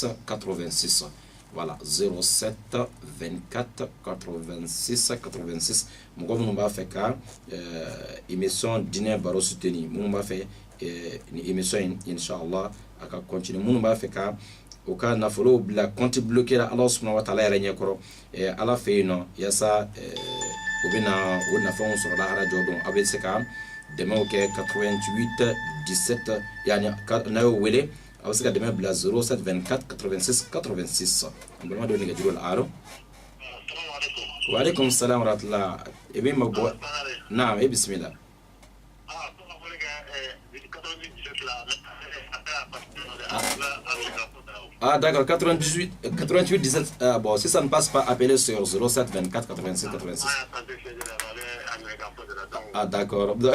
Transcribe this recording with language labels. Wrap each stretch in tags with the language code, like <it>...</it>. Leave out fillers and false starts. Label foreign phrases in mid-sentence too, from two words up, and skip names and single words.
<bm>86 voilà 07 24 86 86 mɔgɔ minnu b'a fɛ ka émission dinɛ baro soutenir minnu b'a fɛ ni émission in inshallah a ka continuer minnu b'a fɛ ka o ka nafolo bila</bm> <fr>compte bloqué</fr> <bm>la</bm> <ar>الله سبحانه وتعالى</ar> <bm>yɛrɛ ɲɛkɔrɔ ala fɛ yen nɔ yasa o bɛna o nafanw sɔrɔ lahara jɔ don a bɛ se ka dɛmɛw kɛ 88 17 yani n'a y'o wele a bɛ se ka dɛmɛ bila 07 24 86 86 an balima dɔ nɛgɛjuru la alo</bm> <ar>وعليكم السلام ورحمة الله</ar> <bm>e bɛ ma bɔ naam e bisimila</bm> <fr>Ah d'accord, 88 17 bon si ça ne passe pas appelez sur 07 24 86 86. Ah d'accord.</fr>